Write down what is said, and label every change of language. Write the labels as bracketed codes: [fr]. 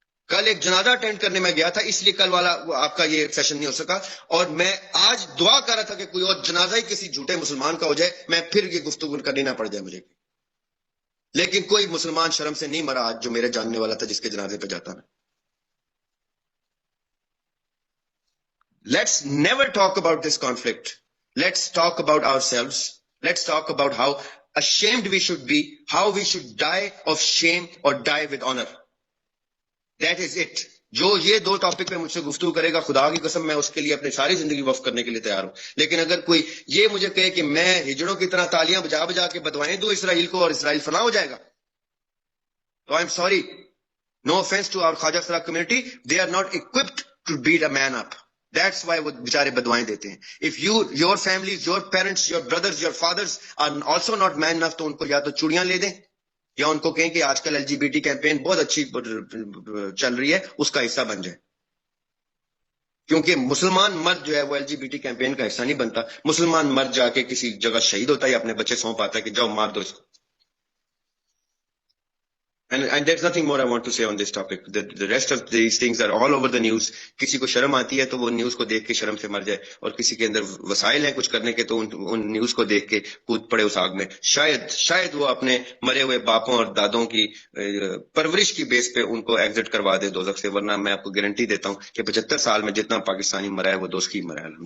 [ur] کل ایک جنازہ اٹینڈ کرنے میں گیا تھا، اس لیے کل والا آپ کا یہ سیشن نہیں ہو سکا، اور میں آج دعا کر رہا تھا کہ کوئی اور جنازہ ہی کسی جھوٹے مسلمان کا ہو جائے، میں پھر یہ گفتگو کرنی نہ پڑ جائے مجھے. لیکن کوئی مسلمان شرم سے نہیں مرا آج جو میرے جاننے والا تھا جس کے جنازے پہ جاتا میں. [en] Let's never talk about this conflict. Let's talk about ourselves. Let's talk about how ashamed we should be, how we should die of shame or die with honor. That is it. [ur] جو یہ دو topic پہ مجھ سے گفتگو کرے گا، خدا کی قسم میں اس کے لیے اپنی ساری زندگی وقف کرنے کے لیے تیار ہوں. لیکن اگر کوئی یہ مجھے کہے کہ میں ہجڑوں کی طرح تالیاں بجا بجا کے بدوائیں دوں اسرائیل کو اور اسرائیل فنا ہو جائے گا، تو I am sorry. [en] No offense to our Khaja Sara community, they are not equipped to beat a man up. That's why [ur] وہ بیچارے بدوائیں دیتے ہیں. [en] If your families, your parents, your brothers, your fathers are also not man enough, [ur] تو ان کو یا تو چوڑیاں لے دیں یا ان کو کہیں کہ آج کل LGBT کیمپین بہت اچھی چل رہی ہے، اس کا حصہ بن جائے. کیونکہ مسلمان مرد جو ہے وہ LGBT کیمپین کا حصہ نہیں بنتا. مسلمان مرد جا کے کسی جگہ شہید ہوتا ہے یا اپنے بچے سونپ آتا ہے کہ جاؤ مار دو اس کو. [en] And there's nothing more I want to say on this topic. The rest of these things are all over the news. [ur] کسی کو شرم آتی ہے تو وہ نیوز کو دیکھ کے شرم سے مر جائے، اور کسی کے اندر وسائل ہیں کچھ کرنے کے تو ان نیوز کو دیکھ کے کود پڑے اس آگ میں. شاید وہ اپنے مرے ہوئے باپوں اور دادوں کی پرورش کی بیس پہ ان کو ایگزٹ کروا دے دوزخ سے، ورنہ میں آپ کو گارنٹی دیتا ہوں کہ 75 سال میں جتنا پاکستانی مرا ہے وہ دوست کی مرا ہے.